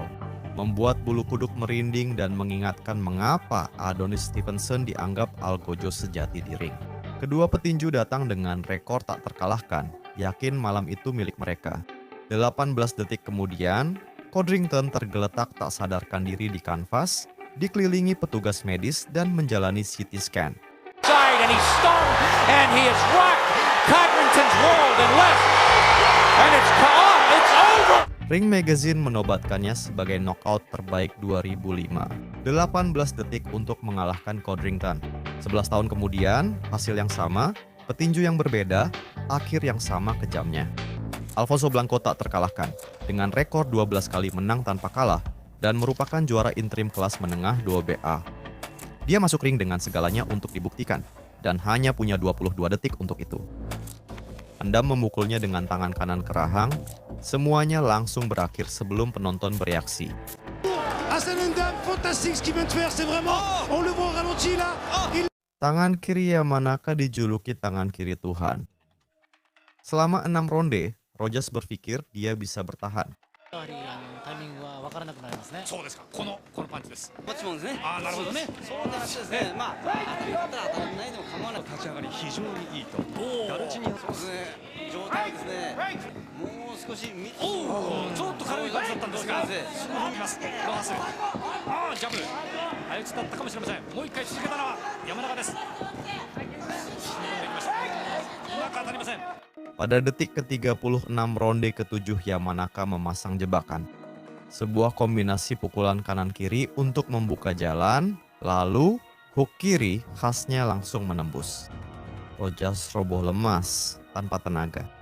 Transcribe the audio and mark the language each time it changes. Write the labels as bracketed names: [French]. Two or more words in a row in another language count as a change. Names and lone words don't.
[Indonesian] Membuat bulu kuduk merinding dan mengingatkan mengapa Adonis Stevenson dianggap algojo sejati di ring. Kedua petinju datang dengan rekor tak terkalahkan, yakin malam itu milik mereka. 18 detik kemudian, Codrington tergeletak tak sadarkan diri di kanvas, dikelilingi petugas medis dan menjalani [English] CT scan. And he's stunned and he is rocked. Codrington's rolled and left. And it's over. [Indonesian] Ring Magazine menobatkannya sebagai knockout terbaik 2005. 18 detik untuk mengalahkan Codrington. 11 tahun kemudian, hasil yang sama, petinju yang berbeda, akhir yang sama kejamnya. Alfonso Blanco tak terkalahkan dengan rekor 12 kali menang tanpa kalah dan merupakan juara interim kelas menengah 2BA. Dia masuk ring dengan segalanya untuk dibuktikan dan hanya punya 22 detik untuk itu. Anda memukulnya dengan tangan kanan ke rahang, semuanya langsung berakhir sebelum penonton bereaksi. [French] Hassan N'Dam, fantastique ce qu'il vient de faire, c'est vraiment, on le voit au ralenti là. [Indonesian] Tangan kiri Yamanaka dijuluki tangan kiri Tuhan. Selama 6 ronde, Rogers berpikir dia bisa bertahan. [Japanese] タイミングは分からなくなりますね。そうですか。このパンチです。こっちもですね。ああ、なるほどね。そういう話ですね。まあ当たったら当たらないでも構わない。立ち上がり非常にいいと。ガルチニそうですね。状態ですね。もう少し見て。ちょっと軽い感じだったんですが、すぐ踏みます。ロハス。ああ、ジャブ。相打ちだったかもしれません。もう一回続けたのは山中です。踏み込んでいきました。うまく当たりません。 [Indonesian] Pada detik ke-36 ronde ke-7 Yamanaka memasang jebakan. Sebuah kombinasi pukulan kanan-kiri untuk membuka jalan, lalu hook kiri khasnya langsung menembus. Rogers roboh lemas tanpa tenaga.